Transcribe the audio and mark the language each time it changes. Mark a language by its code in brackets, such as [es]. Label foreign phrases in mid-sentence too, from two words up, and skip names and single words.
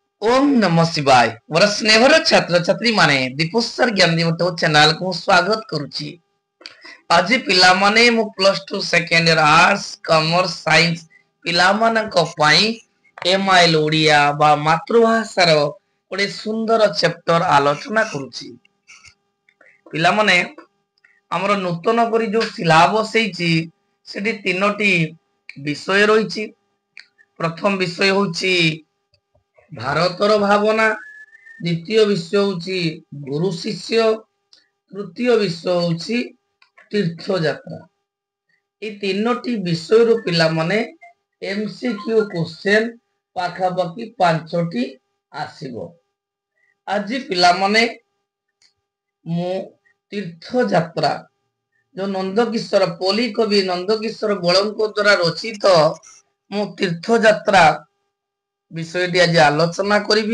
[sa] ओम नमः शिवाय [or] ମୋର ସ୍ନେହର ଛାତ୍ର ଛାତ୍ରୀ ମାନେ ଦୀପୋତ୍ସର ଜ୍ଞାନ ଦିବଟ ଚ୍ୟାନେଲ କୁ ସ୍ୱାଗତ କରୁଛି। ଆଜି ପିଲା ମାନେ ମୁଁ [en] plus 2 second year arts commerce science [or] ପିଲା ମାନଙ୍କ ପାଇଁ ଏମଆଇଏଲ ଓଡ଼ିଆ ବା ମାତୃଭାଷାର ଗୋଟେ ସୁନ୍ଦର ଚାପ୍ଟର ଆଲୋଚନା କରୁଛି। ପିଲା ମାନେ ଆମର ନୂତନ କରି ଯେଉଁ ସିଲାବସ ହେଇଛି ସେଠି ତିନୋଟି ବିଷୟ ରହିଛି। ପ୍ରଥମ ବିଷୟ ହେଉଛି ଭାରତର ଭାବନା, ଦ୍ୱିତୀୟ ବିଷୟ ହେଉଛି ଗୁରୁ ଶିଷ୍ୟ, ତୃତୀୟ ବିଷୟ ହେଉଛି ତୀର୍ଥ ଯାତ୍ରା। ଏ ତିନୋଟି ବିଷୟ ରୁ ପିଲା ମାନେ [en] MCQ question [or] ପାଖା ପାଖି ପାଞ୍ଚଟି ଆସିବ। ଆଜି ପିଲା ମାନେ ମୁଁ ତୀର୍ଥ ଯାତ୍ରା ଯେଉଁ ନନ୍ଦକିଶୋର ପୋଲି କବି ନନ୍ଦକିଶୋର ବଳଙ୍କ ଦ୍ୱାରା ରଚିତ ମୁଁ ତୀର୍ଥ ଯାତ୍ରା ବିଷୟଟି ଆଜି ଆଲୋଚନା କରି।